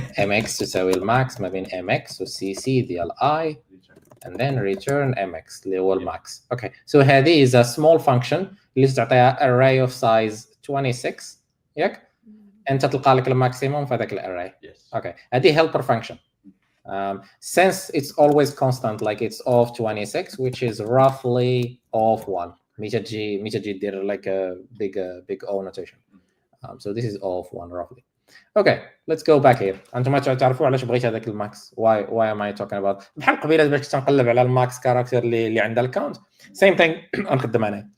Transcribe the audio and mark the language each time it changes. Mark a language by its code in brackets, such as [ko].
[ar] mx تساوي الماكس ما بين mx و cc ديال I [en] and then return [ar] mx اللي هو الماكس. اوكي سو هذه [en] is a small function [ar] اللي تعطيها [en] array of size 26 [ar] ياك، انت تلقى لك الماكسيموم في هذاك الاري. [en] Okay هذه helper function. Since it's always constant like it's of 26 which is roughly of 1 [ar] متى تجي دير [en] like a big O notation. So this is of 1 roughly. Okay let's go back here. [ar] انتم تعرفوا علاش بغيت هذاك الماكس. [en] why am I talking about [ar] بحال قبيله باش تنقلب على الماكس كاركتر اللي عندها الكاونت [en] same thing [ar] نخدم عليه.